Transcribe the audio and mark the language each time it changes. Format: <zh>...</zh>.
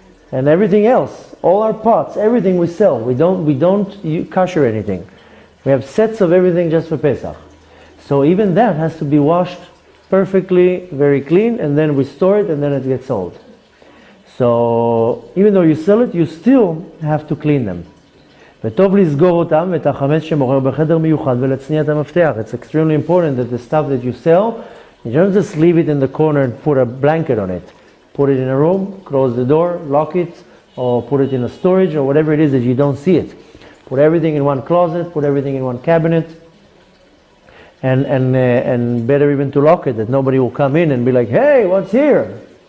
<en>And everything else, all our pots, everything we sell, we don't kosher anything. We have sets of everything just for Pesach. So even that has to be washed perfectly, very clean, and then we store it, and then it gets sold. So even though you sell it, you still have to clean them.</en> <he>וטוב לסגור אותם ואת החמץ שמוכר בחדר מיוחד ולהצניע את המפתח.</he> <en>It's extremely important that the stuff that you sell, you don't just leave it in the corner and put a blanket on it. Put it in a room, close the door, lock it, or put it in a storage, or whatever it is that you don't see it. Put everything in one closet, put everything in one cabinet, and better even to lock it, that nobody will come in and be like, hey, what's here?</en>